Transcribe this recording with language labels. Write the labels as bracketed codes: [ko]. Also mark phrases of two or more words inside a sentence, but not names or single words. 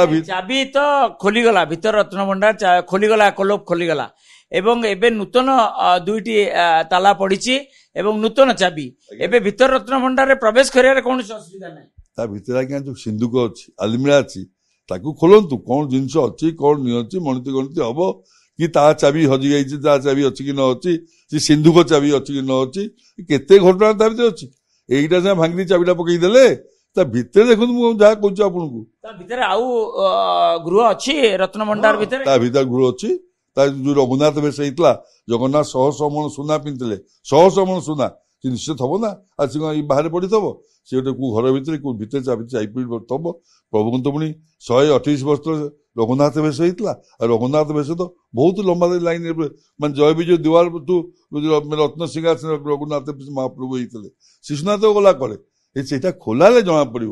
[or] ଚାବି ତ ଖୋଲିଗଲା ଭିତର ରତ୍ନଭଣ୍ଡାର ଖୋଲିଗଲା କୋଲପ ଖୋଲିଗଲା ଏବଂ ଏବେ ନୂତନ ଦୁଇଟି ତାଲା ପଡିଛି ଏବଂ ନୂତନ ଚାବି ଏବେ ଭିତର ରତ୍ନଭଣ୍ଡାରରେ ପ୍ରବେଶ କରିବାରେ କୌଣସି ଅସୁବିଧା ନାହିଁ। ତା ଭିତରେ ଆଜ୍ଞା ଯୋଉ ସିନ୍ଦୁକ ଅଛି ଆଲମିରା ଅଛି ତାକୁ ଖୋଲନ୍ତୁ କଣ ଜିନିଷ ଅଛି କଣ ନିଅଛି ମଣିତି ଗଣିତି ହବ କି ତା ଚାବି ହଜି ଯାଇଛି ତା ଚାବି ଅଛି କି ନ ଅଛି ସେ ସିନ୍ଧୁକ ଚାବି ଅଛି କି ନ ଅଛି କେତେ ଘଟଣା ତା ଭିତରେ ଅଛି। ଏଇଟା ଯା ଭାଙ୍ଗି ଚାବିଟା ପକାଇ ଦେଲେ ତା ଭିତରେ ଦେଖୁନ ମୁ ଯା କଇଛି ଆପନାକେ ତା ଭିତରେ ଆଉ ଗୃହ ଅଛି ରତ୍ନଭଣ୍ଡାର ଭିତରେ ତା ଭିତରେ ଗୃହ ଅଛି ତା ଯୋଉ ରଘୁନାଥ ବେଶ ହେଇଥିଲା ଜଗନ୍ନାଥ ଶହ ଶହ ମଣ ସୁନା ପିନ୍ଧିଥିଲେ ଶହ ଶହ ମଣ ସୁନା ସେ ନିଶ୍ଚିତ ହବ ନା ଆସି ବାହାରେ ପଡିଥବ ସେ ଗୋଟେ କୋଉ ଘର ଭିତରେ କୋଉ ଭିତରେ ଥବ ପ୍ରଭୁଙ୍କୁ ତ ପୁଣି 128 ବର୍ଷ ରଘୁନାଥ ବେଶ ହେଇଥିଲା ଆଉ ରଘୁନାଥ ବେଶ ତ ବହୁତ ଲମ୍ବା ଲାଇନ ମାନେ ଜୟ ବିଜୟ ଦିୱାର ଟୁ ରତ୍ନ ସିଂହାସନ ରଘୁନାଥ ମହାପ୍ରଭୁ ହେଇଥିଲେ ଶିଶୁନାଥ ଗଲା କରେ ସେଇଟା ଖୋଲାଲେ ଜଣା ପଡିବ।